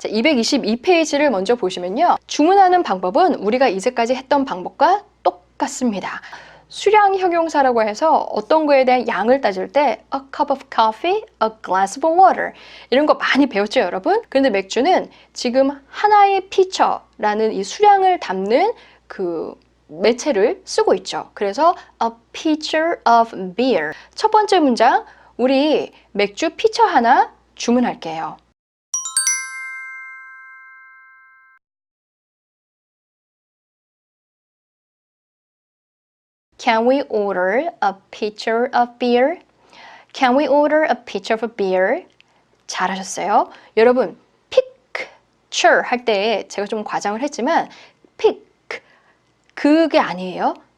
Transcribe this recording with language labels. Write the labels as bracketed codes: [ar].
[ko] 222페이지를 먼저 보시면요. 주문하는 방법은 우리가 이제까지 했던 방법과 똑같습니다. 수량 형용사라고 해서 어떤 거에 대한 양을 따질 때 [en] a cup of coffee, a glass of water [ko] 이런 거 많이 배웠죠, 여러분? 그런데 맥주는 지금 하나의 피처라는 이 수량을 담는 그 매체를 쓰고 있죠. 그래서 [en] a pitcher of beer. [ko] 첫 번째 문장, 우리 맥주 피처 하나 주문할게요. [en] Can we order a pitcher of beer? Can we order a pitcher of beer? [ko] 잘하셨어요. 여러분, picture 할 때 제가 좀 과장을 했지만 pick 그게 아니에요.